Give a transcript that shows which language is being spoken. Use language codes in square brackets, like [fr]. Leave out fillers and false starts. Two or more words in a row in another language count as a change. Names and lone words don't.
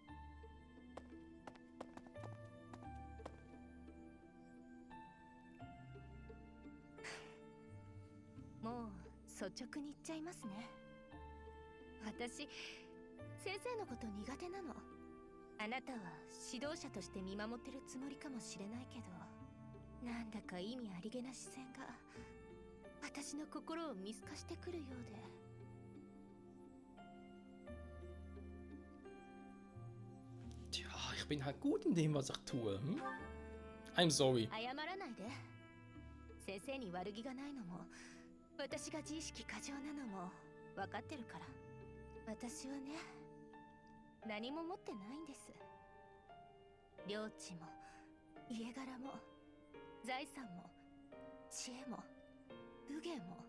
[ja] もう率直に言っちゃいますね。私、先生のこと苦手なの。あなたは指導者として見守ってるつもりかもしれないけど、なんだか意味ありげな視線が私の心を見透かしてくるようで。 [de] Tja, ich bin halt gut in dem, was ich tue. [en] Hm? I'm sorry. [ja] 謝らないで。先生に悪気がないのも、私が自意識過剰なのも分かってるから。私はね、何も持ってないんです。領地も家柄も財産も知恵も武芸も。